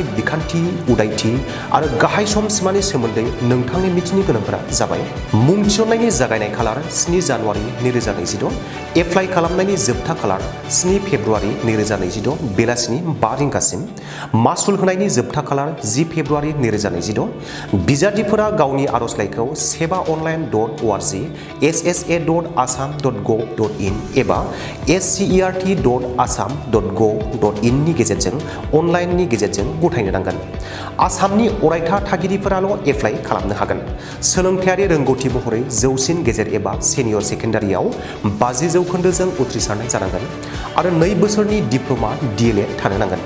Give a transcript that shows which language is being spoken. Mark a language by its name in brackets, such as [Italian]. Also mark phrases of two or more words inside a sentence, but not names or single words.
[Bodo] बिखान्थि, उदायथि आरो गाहाय सम सिमानि सोमोन्दै नोंथांनि मिथिनो गोनांफोरा जाबाय: मुं थिसननायनि जागायनाय खालार 7 जानुवारि 2026, एप्लाइ खालामनायनि जोबथा खालार 7 फेब्रुवारि 2026 बेलासिनि 5 रिंगासिम, मासुल होनायनि जोबथा खालार 10 फेब्रुवारि 2026, बिजाथिफोरा गावनि आर'जलाइखौ sebaonline.org, ssa.assam.gov.in एबा scert.assam.gov.in नि गेजेरजों अनलाइननि गेजेरजों गथायनो नांगोन। आसामनि अरायथा थागिरिफोराल' एप्लाइ खालामनो हागोन। सोलोंथायारि रोंगौथि महरै जौसिन गेजेर एबा [English] senior secondaryao [Bodo] 50 जौखोन्दोजों उथ्रिसारनाय जानांगोन आरो 2 बोसोरनि डिप्ल'मा DLED थानो नांगोन।